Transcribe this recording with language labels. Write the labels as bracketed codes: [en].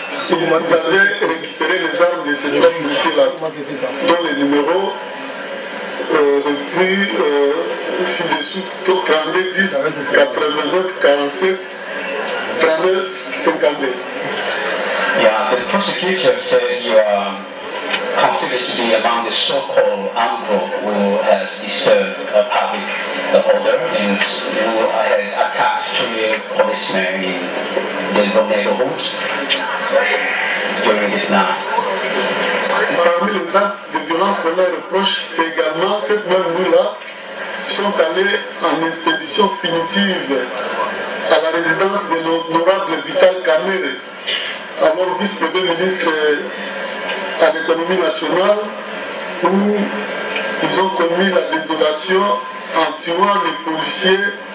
[fr] Ils avaient récupéré les armes de ces 3 policiers-là, dont les numéros depuis ci-dessous 32 10 89 47 39 52. [en] Yeah, the prosecutor said you are considered to be among the so-called armed group who has disturbed public order and who has attacked 3 policemen in the neighborhood during the night. [fr] Parmi les actes de violence qu'on leur reproche, c'est également cette même nuit-là, ils sont allés en expédition punitive à la résidence de l'honorable Vital Kamerhe, alors vice-premier ministre à l'économie nationale, où ils ont commis la désolation en tuant les policiers,